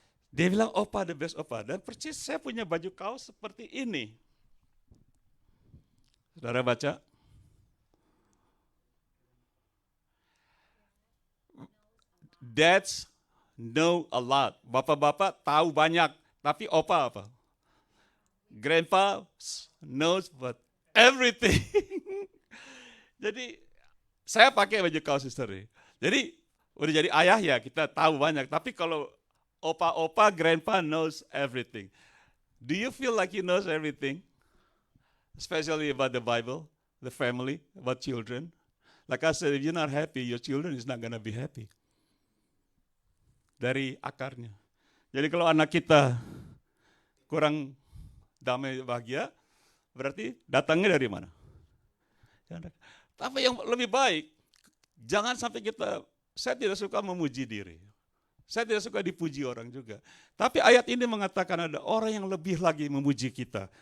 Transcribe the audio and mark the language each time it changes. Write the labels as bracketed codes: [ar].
[id] Dia bilang, opa [en] the best [id] opa. Dan persis saya punya baju kaos seperti ini. Saudara baca. [en] Dads know a lot. [id] Bapak-bapak tahu banyak. Tapi opa apa? [en] Grandpa knows but everything. [id] Jadi saya pakai baju kaos sister. Jadi udah jadi ayah ya kita tahu banyak. Tapi kalau opa-opa, [en] grandpa knows everything. Do you feel like he knows everything? Especially about the Bible, the family, about children. Like I said, if you're not happy, your children is not gonna be happy. [id] Dari akarnya. Jadi kalau anak kita kurang damai bahagia, berarti datangnya dari mana? Tapi yang lebih baik, jangan sampai saya tidak suka memuji diri. Saya tidak suka dipuji orang juga. Tapi ayat ini mengatakan ada orang yang lebih lagi memuji kita.